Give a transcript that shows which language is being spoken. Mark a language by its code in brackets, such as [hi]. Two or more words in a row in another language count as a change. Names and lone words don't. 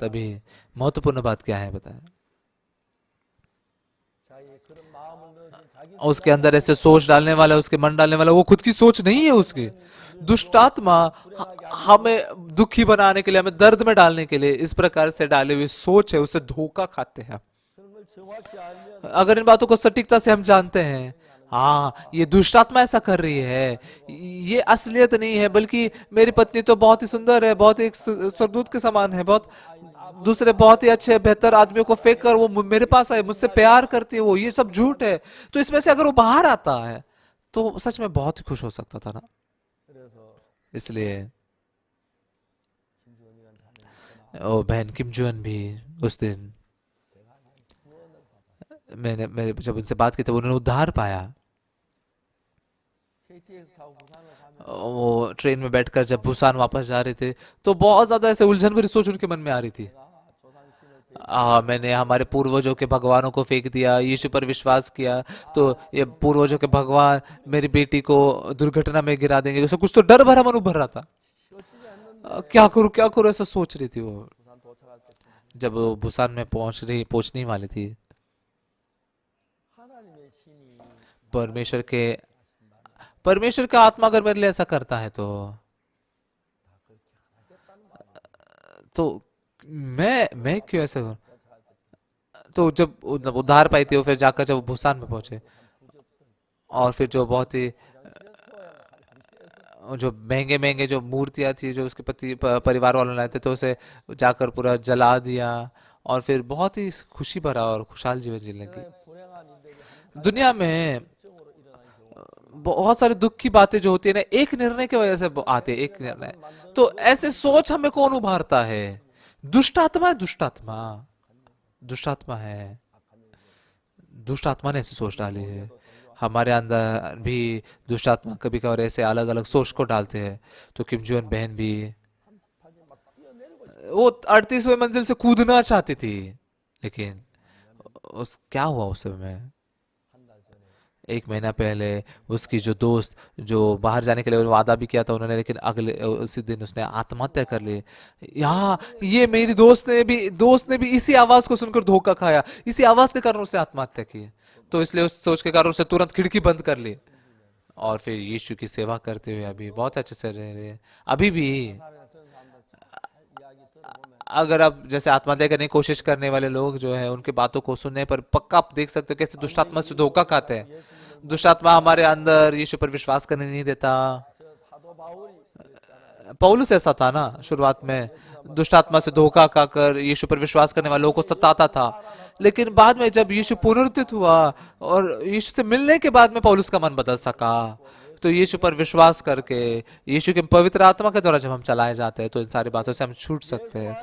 [hi] तभी। महत्वपूर्ण बात क्या है बताएं? [ko] 자기 그런 마음을 넣어준 자기 [hi] उसके अंदर ऐसे सोच डालने वाला, उसके मन डालने वाला, वो खुद की सोच नहीं है उसकी। दुष्ट आत्मा हमें दुखी बनाने के लिए, हमें दर्द में डालने के लिए इस प्रकार से डाले हुए सोच है, उससे धोखा खाते हैं। [ko] 그런 걸 정확히 알면 [hi] अगर इन बातों को सटीकता से हम जानते हैं, हाँ ये दुष्ट आत्मा ऐसा कर रही है, ये असलियत नहीं है, बल्कि मेरी पत्नी तो बहुत ही सुंदर है, बहुत ही एक स्वर्गदूत के समान है, बहुत दूसरे बहुत ही अच्छे बेहतर आदमियों को फेंक कर वो मेरे पास आए, मुझसे प्यार करती है, वो ये सब झूठ है। तो इसमें से अगर वो बाहर आता है तो सच में बहुत ही खुश हो सकता था ना। [ko] 그래서 [hi] इसलिए [ko] 김주원이라는 자매가 [hi] ओ बहन किम जुअन भी उस दिन मैंने जब उनसे बात की तो उन्होंने उद्धार पाया। [ko] KTX 타고 부산을 가면 [hi] वो ट्रेन में बैठकर जब भूसान वापस जा रहे थे तो बहुत ज्यादा ऐसे उलझन भरी सोच उनके मन में आ रही थी। [ko] 조상신을 [hi] मैंने हमारे पूर्वजों के भगवानों को फेंक दिया, यीशु पर विश्वास किया, तो ये पूर्वजों के भगवान मेरी बेटी को दुर्घटना में गिरा देंगे, उससे कुछ तो डर भरा मन उभर रहा था। [ko] 씌워지지 않는데 [hi] क्या करूं ऐसा सोच रही थी वो। [ko] 부산 도착할 때쯤 [hi] जब वो भूसान में पहुंचने ही वाली थी, [ko] 하나님의 신이 [hi] परमेश्वर का आत्मा अगर मेरे लिए ऐसा करता है तो मैं क्यों ऐसा करूं। तो जब उद्धार पाई थी वो, फिर जाकर जब भूसान में पहुंचे, और फिर जो बहुत ही जो महंगे महंगे जो मूर्तियां थी जो उसके परिवार वालों ने लाए थे, तो उसे जाकर पूरा जला दिया और फिर बहुत ही खुशी भरा और खुशहाल जीवन जीने लगी। [ko] 이런 불행한 일들이 [hi] दुनिया [ko] 하나의 [hi] में [ko] 결정으로 일어나는 경우가 있습니다. [hi] बहुत सारी दुख की बातें जो होती है ना, एक निर्णय की वजह से आते हैं, एक निर्णय। तो ऐसे सोच हमें कौन उभारता है? दुष्ट आत्मा है, दुष्ट आत्मा, दुष्ट आत्मा है। दुष्ट आत्मा ने ऐसी सोच डाली है। हमारे अंदर भी दुष्ट आत्मा कभी कभार ऐसे अलग अलग सोच को डालते हैं। तो किम जोन बहन भी, [ko] 38에 막 뛰어내리고 싶어. [hi] वो 38वीं मंजिल से कूदना चाहती थी, लेकिन उस क्या हुआ उस समय में? [ko] 한달 전에 [hi] 1 महीना पहले उसकी जो दोस्त जो बाहर जाने के लिए वादा भी किया था उन्होंने, लेकिन अगले उसी दिन उसने आत्महत्या कर ली। यहाँ ये मेरी दोस्त ने भी इसी आवाज को सुनकर धोखा खाया, इसी आवाज के कारण उसने आत्महत्या की। तो इसलिए उस सोच के कारण उसने तुरंत खिड़की बंद कर ली और फिर यीशु की सेवा करते हुए अभी बहुत अच्छे से रह रहे हैं। अभी भी [ko] 사살에 그런 사람들 잘 이야기 들어보면 [hi] अगर आप जैसे आत्महत्या करने की कोशिश करने वाले लोग जो है उनके बातों को सुनने पर पक्का आप देख सकते हो कैसे दुष्ट आत्मा से धोखा खाते हैं। [ko] 예수님을 [hi] दुष्ट आत्मा हमारे अंदर यीशु पर विश्वास करने नहीं देता। [ko] 저 사도 바울이 그랬잖아요. [hi] पौलुस ऐसा था ना, शुरुआत में दुष्ट आत्मा से धोखा खाकर यीशु पर विश्वास करने वालों को सताता था, लेकिन बाद में जब यीशु पुनरुत्थित हुआ और यीशु से मिलने के बाद में पौलुस का मन बदल सका। तो यीशु पर विश्वास करके यीशु के पवित्र आत्मा के द्वारा जब हम चलाए जाते हैं तो इन सारी बातों से हम छूट सकते हैं।